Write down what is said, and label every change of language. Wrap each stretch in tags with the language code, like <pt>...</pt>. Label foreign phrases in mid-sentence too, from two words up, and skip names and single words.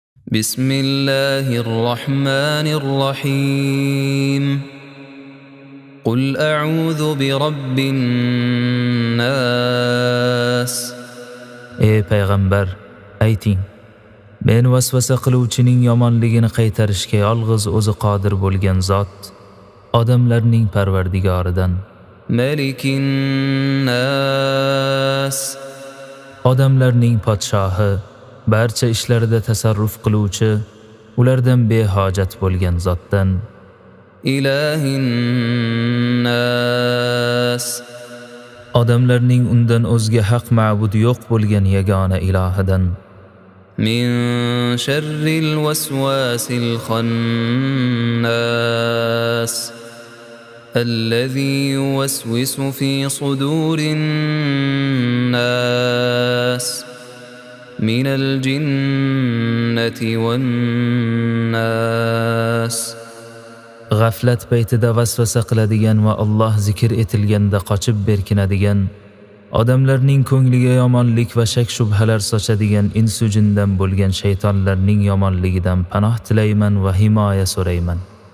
<ar>بسم الله الرحمن الرحيم قل أعوذ برب الناس.</ar> <uz>Ey payg'ambar, ayting: Men vasvasa qiluvchining yomonligini qaytarishga yolg'iz o'zi qodir bo'lgan zot, odamlarning parvardigoridan.</uz> <ar>ملك الناس,</ar> <uz>odamlarning podshohi, barcha ishlarida tasarruf qiluvchi, ulardan behojat bo'lgan zotdan.</uz> <ar>إله الناس,</ar> <uz>odamlarning undan o'zga haq ma'bud yo'q bo'lgan yagona ilohidan.</uz> <ar>من شر الوسواس الخناس الذي يوسوس في صدور الناس من الجنة والناس.</ar> <uz>G'aflat paytida vasvasa qiladigan va Alloh zikr etilganda qochib berkinadigan, odamlarning ko'ngliga yomonlik va shak shubhalar sochadigan insu jindan bo'lgan shaytonlarning yomonligidan panoh tilayman va himoya so'rayman.</uz>